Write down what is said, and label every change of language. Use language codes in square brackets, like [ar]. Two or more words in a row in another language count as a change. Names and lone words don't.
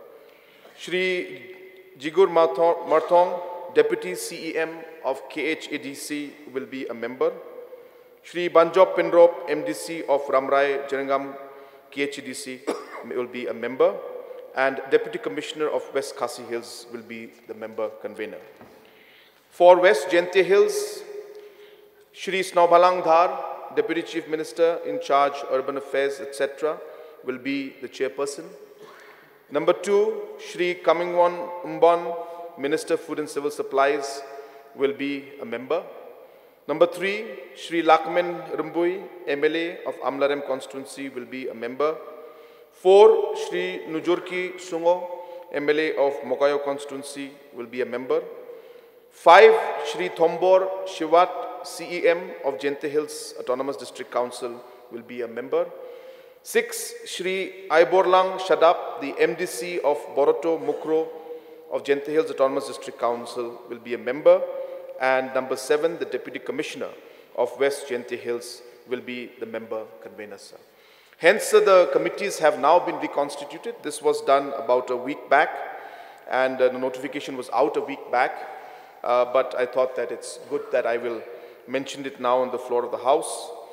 [en] Shri Jigur Marthong, Deputy CEM of KHADC, will be a member. Shri Banjop Pinrop, MDC of Ramrai Janangam KHADC, will be a member. And Deputy Commissioner of West Khasi Hills will be the member convener. For West Jaintia Hills, Shri Snobhalang Dhar, Deputy Chief Minister in charge Urban Affairs, etc., will be the chairperson. Number 2, Shri Kamingwon Umbon, Minister Food and Civil Supplies, will be a member. Number 3, Shri Lakmen Rumbui, MLA of Amlarem constituency, will be a member. 4, Shri Nujurki Sungo, MLA of Mokayo constituency, will be a member. 5, Shri Thombor Shivat, CEM of Jaintia Hills Autonomous District Council, will be a member. 6, Shri Aiborlang Shadap, the MDC of Boroto Mukro of Jaintia Hills Autonomous District Council, will be a member. And number 7, the Deputy Commissioner of West Jaintia Hills will be the member convener, sir. Hence, the committees have now been reconstituted. This was done about a week back, and the notification was out a week back. But I thought that it's good that I will mention it now on the floor of the House.